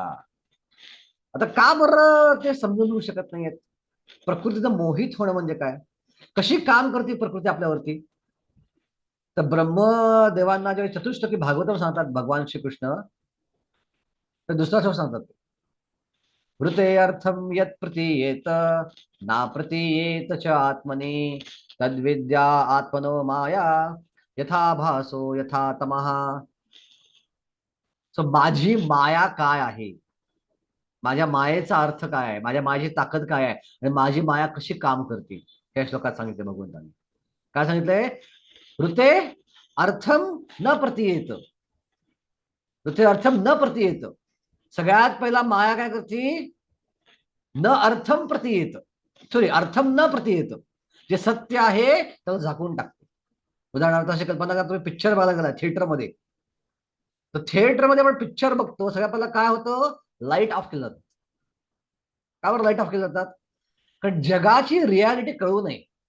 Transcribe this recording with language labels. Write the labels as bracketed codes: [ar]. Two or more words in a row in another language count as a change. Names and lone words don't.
[mr] आता का बरं ते समजून घेऊ शकत नाहीयेत? प्रकृतीचं मोहित होणं म्हणजे काय, कशी काम करते प्रकृती आपल्यावरती? तर ब्रह्मदेवांना जेव्हा चतुष्टकी भागवत सांगतात भगवान श्रीकृष्ण, तर दुसरा श्लोक सांगतात, [sa] वृते अर्थम यत प्रतीयेत ना प्रतीयेत च आत्मने तद्विद्या आत्मनो माया यथा भासो यथा तमः. [mr] सो माझी माया काय आहे, माझ्या मायेचा अर्थ काय आहे, माझी ताकद काय आहे, आणि माझी माया कशी काम करते, या श्लोकात सांगितले भगवंतांनी. काय सांगितलंय? [sa] ऋते अर्थम न प्रतीयेत, ऋते अर्थम न प्रतीयेत. [mr] सगळ्यात पहिला माया काय करते? [sa] न अर्थम प्रतीयेत, सॉरी अर्थम न प्रतीयेत, [mr] जे सत्य आहे त्याला झाकून टाकते. उदाहरणार्थ अशी कल्पना करा, तुम्ही पिक्चर बघायला गेला थिएटरमध्ये, तर थिएटरमध्ये आपण पिक्चर बघतो, सगळ्यात पहिला काय होतं? [en] light off [mr] केलं जातं. का बरं [en] light off [mr] केले जातात? कारण जगाची रियालिटी कळू नये.